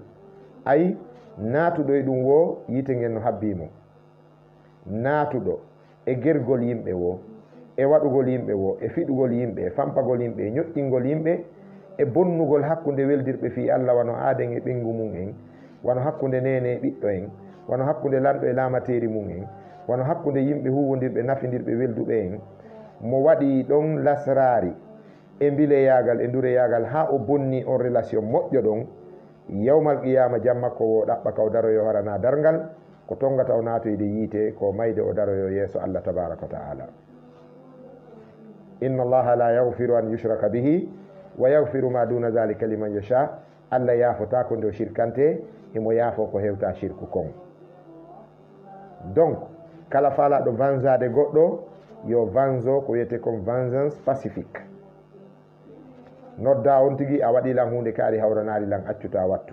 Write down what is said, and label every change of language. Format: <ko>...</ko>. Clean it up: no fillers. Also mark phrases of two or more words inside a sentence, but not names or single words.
<ff>ayi natuɗo e ɗum wo yite ngen no habbimo, natuɗo e gergol yimɓe wo, e waɗugol yimɓe wo, e fiɗugol yimɓe, e fampagol yimɓe, e ñoƴƴingol yimɓe, e bonnugol hakkunde weldirɓe</ff> <ar>في الله</ar> <ff>wano aaden e ɓengu mum en, wano hakkunde nene e ɓiɗɗo en, wano hakkunde lanɗo e lamateri mum en, wano hakkunde yimɓe huwodirɓe nafidirɓe welduɓe en. mo waɗi ɗon lasrari e mbileyagal e dureyagal ha o bonni on relation moƴƴo ɗon, yawmal qiyama jammakko wo ɗaɓɓa ka o daroyo harana dargal ko tongata o natoyde yiite ko mayde o daroyo yeeso Allah</ff> <ar>تبارك وتعالى. إن الله لا يغفر أن يشرك به ويغفر ما دون ذلك لمن يشاء.</ar> <ff>Allah yaafota ko nde o shirkante, emo yaafo ko hewta shirku kon. donc kala faalaɗo vansade goɗɗo yo vanso ko wiyete kon</ff> <fr>vengeance pacifique.</fr> <ff>nodda on tigi a waɗi lan hunde kaari hawranari lan accuta wattu.</ff>